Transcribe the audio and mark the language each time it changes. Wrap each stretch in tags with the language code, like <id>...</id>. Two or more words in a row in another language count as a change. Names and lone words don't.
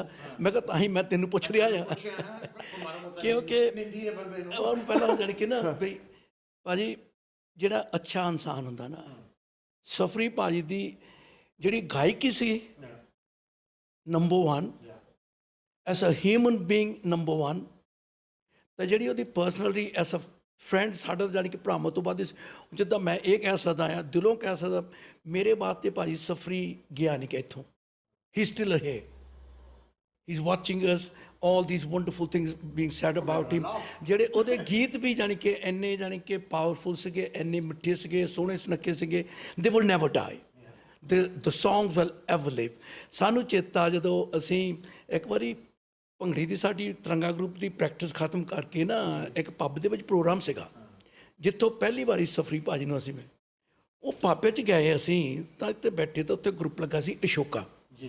<pa>ਮੈਂ ਕਿਹਾ ਤਾਂ ਹੀ ਮੈਂ ਤੈਨੂੰ ਪੁੱਛ ਰਿਹਾ ਆ, ਕਿਉਂਕਿ ਉਹਨੂੰ ਪਹਿਲਾਂ ਜਾਣ ਕੇ ਨਾ ਬਈ ਭਾਜੀ ਜਿਹੜਾ ਅੱਛਾ ਇਨਸਾਨ ਹੁੰਦਾ ਨਾ, ਸਫਰੀ ਭਾਜੀ ਦੀ ਜਿਹੜੀ ਗਾਇਕੀ ਸੀ ਨੰਬਰ 1,</pa> <en>as a human being</en> <pa>ਨੰਬਰ 1, ਤਾਂ ਜਿਹੜੀ ਉਹਦੀ</pa> <en>personality as a friend,</en> <pa>ਸਾਡਾ ਜਾਣੀ ਕਿ ਭਰਾਵਾਂ ਤੋਂ ਬਾਅਦ ਜਿੱਦਾਂ ਮੈਂ ਇਹ ਕਹਿ ਸਕਦਾ ਹਾਂ, ਦਿਲੋਂ ਕਹਿ ਸਕਦਾ, ਮੇਰੇ ਵਾਸਤੇ ਭਾਜੀ ਸਫਰੀ ਗਿਆ ਨਹੀਂ ਕਿ ਇੱਥੋਂ।</pa> <en>he still ਹੈ, he is watching us, all these wonderful things being said about him।</en> <pa>ਜਿਹੜੇ ਉਹਦੇ ਗੀਤ ਵੀ ਜਾਣੀ ਕਿ ਇੰਨੇ ਜਾਣੀ ਕਿ ਪਾਵਰਫੁਲ ਸੀਗੇ, ਇੰਨੇ ਮਿੱਠੇ ਸੀਗੇ, ਸੋਹਣੇ ਸੁਨੱਖੇ ਸੀਗੇ।</pa> <en>they will never die, the songs will ever live।</en> <pa>ਸਾਨੂੰ ਚੇਤਾ ਜਦੋਂ ਅਸੀਂ ਇੱਕ ਵਾਰੀ ਭੰਗੜੇ ਦੀ ਸਾਡੀ ਤਿਰੰਗਾ ਗਰੁੱਪ ਦੀ ਪ੍ਰੈਕਟਿਸ ਖਤਮ ਕਰਕੇ ਨਾ ਇੱਕ ਪੱਬ ਦੇ ਵਿੱਚ ਪ੍ਰੋਗਰਾਮ ਸੀਗਾ, ਜਿੱਥੋਂ ਪਹਿਲੀ ਵਾਰੀ ਸਫਰੀ ਭਾਜੀ ਨੂੰ ਅਸੀਂ ਉਹ ਪੱਬ 'ਚ ਗਏ ਅਸੀਂ, ਤਾਂ ਇੱਥੇ ਬੈਠੇ ਤਾਂ ਉੱਥੇ ਗਰੁੱਪ ਲੱਗਾ ਸੀ ਅਸ਼ੋਕਾ ਜੀ।</pa>